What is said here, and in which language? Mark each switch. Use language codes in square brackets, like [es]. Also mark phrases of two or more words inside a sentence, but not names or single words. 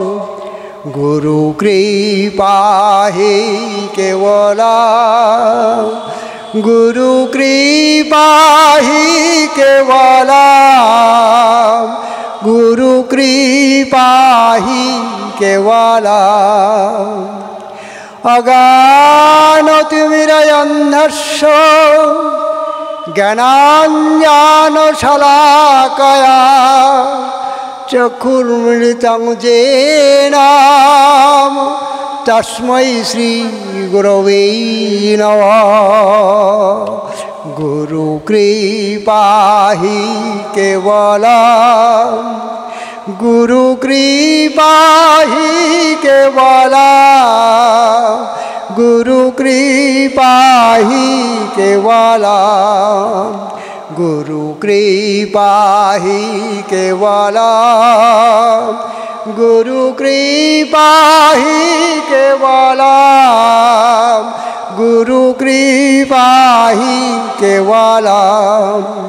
[sa] গুরু কৃপা হি কেবলম, গুরু কৃপা হি কেবলম, গুরু কৃপা হি কেবলম। অজ্ঞানতিমিরন্ধস্য জ্ঞানাঞ্জনশলাকয়া চক্ষুর্মিলিतं येन তস্मै শ্রী গুরবে নমঃ। গুরু কৃপা হি কেবলম, গুরু কৃপা হি কেবলম, গুরু কৃপা হি কেবলম, গুরু কৃপা হি কেবলম, গুরু কৃপা হি কেবলম, গুরু কৃপা হি কেবলম।